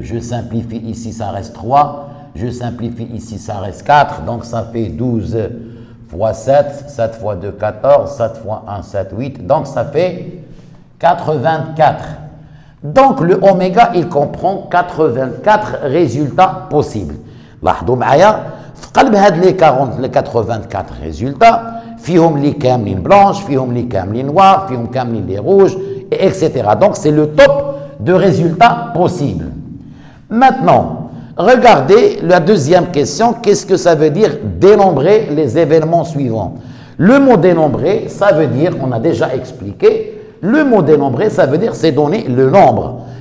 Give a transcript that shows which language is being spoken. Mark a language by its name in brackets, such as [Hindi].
[French] Je simplifie ici, ça reste 3. Je simplifie ici, ça reste 4. Donc ça fait 12 fois 7. 7 fois 2, 14. 7 fois 1, 7, 8. Donc ça fait 84. Donc le oméga, il comprend 84 résultats possibles. [Arabic] لاحظوا معايا في قلب هاد [French] les 84 résultats [Arabic] فيهم لي كاملين blanches, فيهم لي كاملين noirs, فيهم كاملين [French] les rouges, [Arabic] etc. [French] Donc c'est le top de résultats possibles. Maintenant, regardez la deuxième question. Qu'est-ce que ça veut dire dénombrer les événements suivants? Le mot dénombrer, ça veut dire, on a déjà expliqué, le mot dénombrer, ça veut dire c'est donner le nombre.